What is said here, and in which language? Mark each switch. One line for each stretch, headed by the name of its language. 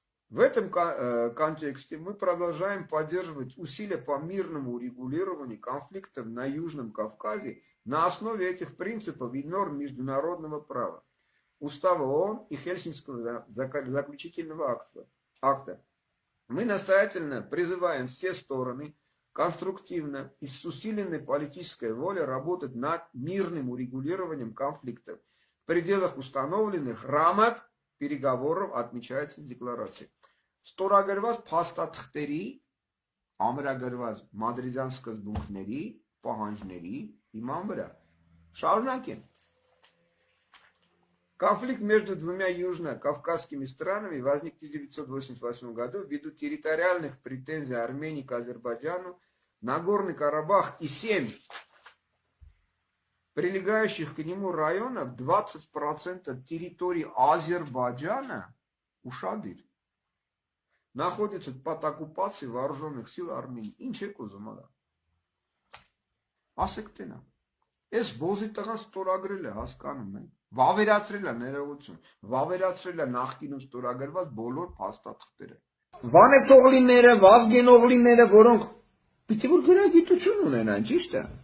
Russian: В этом контексте мы продолжаем поддерживать усилия по мирному урегулированию конфликтов на Южном Кавказе на основе этих принципов и норм международного права, Устава ООН и Хельсинкского заключительного акта. Мы настоятельно призываем все стороны конструктивно и с усиленной политической волей работать над мирным урегулированием конфликтов в пределах установленных рамок переговоров, отмечается в декларации.
Armenian: Ստորագրված փաստաթղթերի, ամրագրված մադրիդյան սկզբունքների, պահանջների հիման վրա. Շարունակենք.
Russian: Конфликт между двумя южно-кавказскими странами возник в 1988 году ввиду территориальных претензий Армении к Азербайджану, Нагорный Карабах и 7 прилегающих к нему районов, 20% территории Азербайджана, ушадыр, находится под оккупацией вооруженных сил Армении.
Armenian: Ինչ եք ուզում արա։ Ասեք տենա։ Այս բոզի տղան ստորագրել է, հասկանում եք։ Վավերացրել է ներողություն, վավերացրել է նախկինում ստորագրված բոլոր փաստաթղթերը։ Վանեցողլիները, վազգենողլիները, որոնք պիտի որ գրագիտություն ունենան, ճիշտ է։